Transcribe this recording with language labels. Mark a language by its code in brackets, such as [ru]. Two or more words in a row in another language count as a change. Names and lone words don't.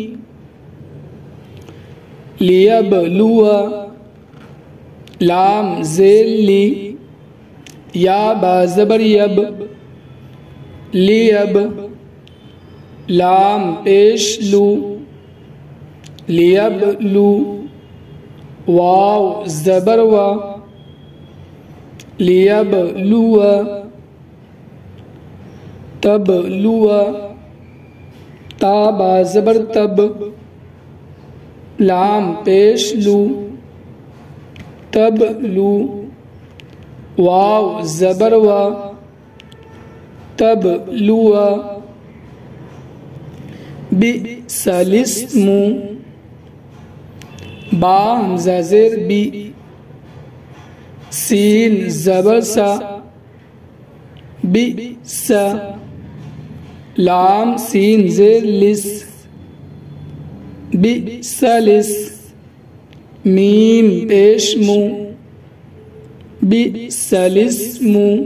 [ur] لیبلوا، لام زیر لی، یا با زبر یب، لیب, لام پیش لو، لیبلو، واؤ زبر وا, لیبلوا، تبلوا، تا با زبر تب، لام پیش لو، تبلو، واؤ زبر وا، تبلوا. بسلسمو، با ہمزہ زیر بی، سین زبر سا، بسا، لام سین زیر لس، بسلس، میم پیش مو، بسلسمو.